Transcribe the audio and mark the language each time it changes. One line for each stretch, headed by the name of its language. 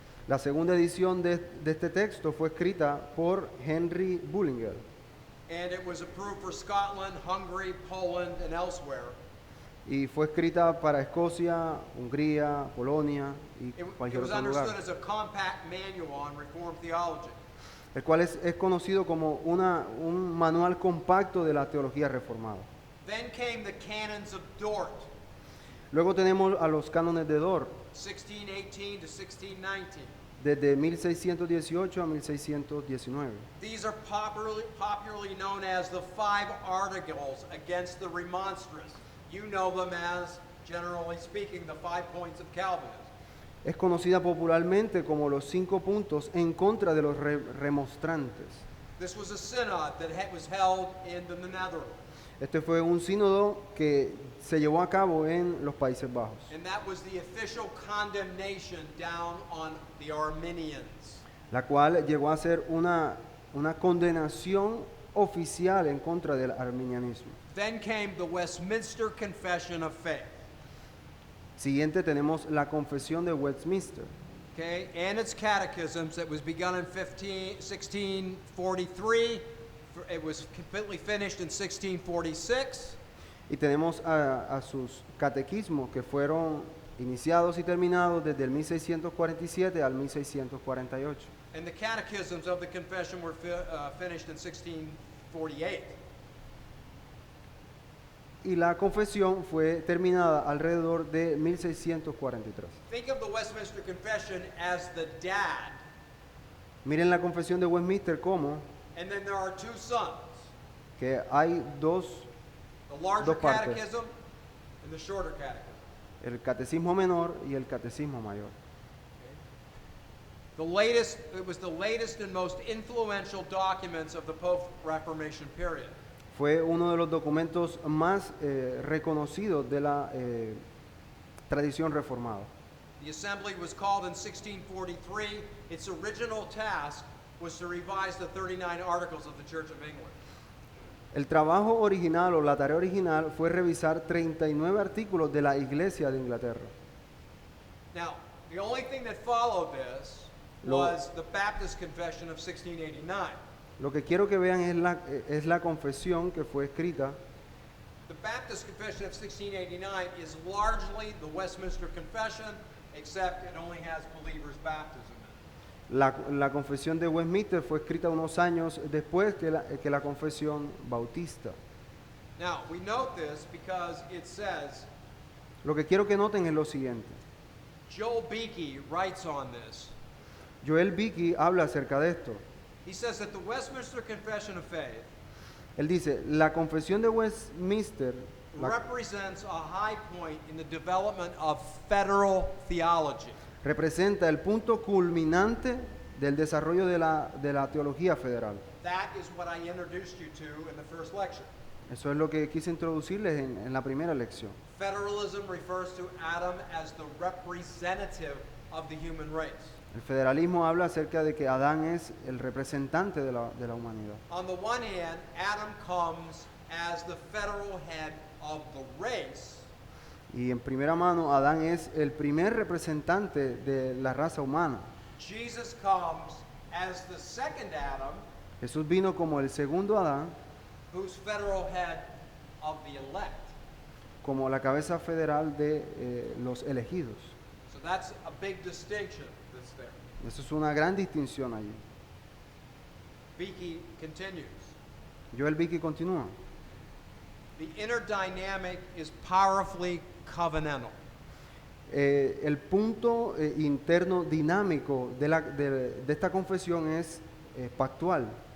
Spanish: La segunda edición de este texto fue escrita por Henry Bullinger
English: and it was approved for Scotland, Hungary, Poland, and elsewhere.
Spanish: y fue escrita para Escocia, Hungría, Polonia y
English: It
Spanish: cualquier
English: was
Spanish: otro
English: understood
Spanish: lugar,
English: as a compact manual on Reformed theology.
Spanish: el cual es conocido como un manual compacto de la teología reformada.
English: Then came the canons of Dort,
Spanish: Luego tenemos a los cánones de Dort,
English: 1618 to 1619.
Spanish: desde 1618 a 1619.
English: These are popularly known as the Five Articles against the Remonstrance. You know them as, generally speaking, the 5 points of Calvinism.
Spanish: Es conocida popularmente como los 5 puntos en contra de los remonstrantes.
English: This was a synod that was held in the Netherlands,
Spanish: Este fue un sínodo que se llevó a cabo en los Países Bajos,
English: and that was the official condemnation down on the Arminians.
Spanish: la cual llegó a ser una condenación oficial en contra del arminianismo.
English: Then came the Westminster Confession of Faith,
Spanish: Siguiente tenemos la Confesión de Westminster,
English: okay, and its catechisms that was begun in 1643. It was completely finished in 1646.
Spanish: y tenemos a sus catequismos que fueron iniciados y terminados desde el 1647 al 1648.
English: And the catechisms of the confession were finished in 1648.
Spanish: Y la confesión fue terminada alrededor de 1643.
English: Think of the Westminster Confession as the dad,
Spanish: Miren la confesión de Westminster como
English: and then there are two sons,
Spanish: que hay
English: the larger
Spanish: Dos partes.
English: catechism and the shorter catechism.
Spanish: el catecismo menor y el catecismo mayor.
English: It was the latest and most influential documents of the post-Reformation period.
Spanish: Fue uno de los documentos más reconocidos de la tradición reformada.
English: The assembly was called in 1643. Its original task was to revise the 39 Articles of the Church of England.
Spanish: El trabajo original o la tarea original fue revisar 39 artículos de la Iglesia de Inglaterra.
English: Now, the only thing that followed this
Spanish: Lo-
English: was the Baptist Confession of 1689.
Spanish: Lo que quiero que vean es la confesión que fue escrita.
English: The Baptist Confession of 1689 is largely the Westminster Confession, except it only has believers' baptism in it.
Spanish: La confesión de Westminster fue escrita unos años después que la confesión bautista.
English: Now, we note this because it says,
Spanish: Lo que quiero que noten es lo siguiente.
English: Joel Beeke writes on this.
Spanish: Joel Beeke habla acerca de esto.
English: He says that the Westminster Confession of Faith
Spanish: Él dice, la confesión de Westminster
English: represents a high point in the development of federal theology.
Spanish: representa el punto culminante del desarrollo de la teología federal.
English: That is what I introduced you to in the first lecture.
Spanish: Eso es lo que quise introducirles en la primera lección.
English: Federalism refers to Adam as the representative of the human race.
Spanish: El federalismo habla acerca de que Adán es el representante de la humanidad.
English: On the one hand, Adam comes as the federal head of the race,
Spanish: Y en primera mano, Adán es el primer representante de la raza humana.
English: Jesus comes as the second Adam,
Spanish: Jesús vino como el segundo Adán,
English: who's federal head of the elect.
Spanish: como la cabeza federal de los elegidos.
English: So that's a big distinction that's there.
Spanish: Eso es una gran distinción allí.
English: Beeke continues.
Spanish: Joel Beeke continúa.
English: The inner dynamic is powerfully covenantal.
Spanish: El punto interno dinámico de esta confesión es pactual.